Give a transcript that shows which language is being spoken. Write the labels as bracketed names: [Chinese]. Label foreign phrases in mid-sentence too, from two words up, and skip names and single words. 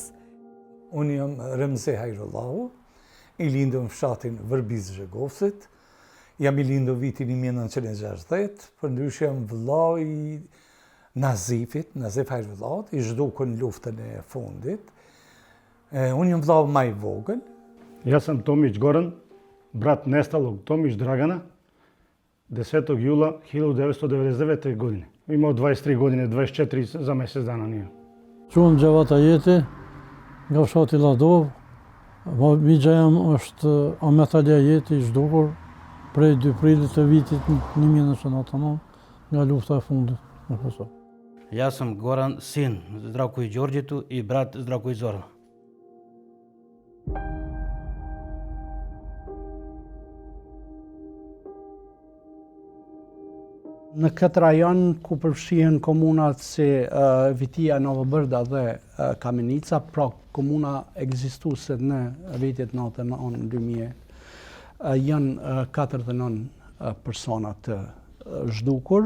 [Albanian] Unë jam Remze Hajrullahu, i lindu në fshatin Vërbiz Zhegovsit, jam i lindu vitin 1960, përndryshe jam vëllau i Nazifit, Nazif Hajrullahu, i zhdukën luftën e fundit. Unë jam vëllau maj vogël. [Serbian] Ja sam Tomić Goran, brat nestalog Tomić Dragana, 10. jula 1999. godine. Imao 23 godine, 24 za mjesec dana nije. [Albanian] Quhem Gjavata Jeti, nga fshati Ladov. Migja jam është Ahmet Ali Jeti, i zhdukur prej 2 prillit të vitit 1999 nga lufta e fundit në Kosovë. [Serbian] Ja sam Goran, sin Zdravko i Đorđetu i brat Zdravko i Zorana. [Albanian] Në këtë rajon ku përfshihen komunat si Vitia, Novobërda dhe Kamenica, pra komuna ekzistuese në vitet 99-2000, janë 49 persona të zhdukur.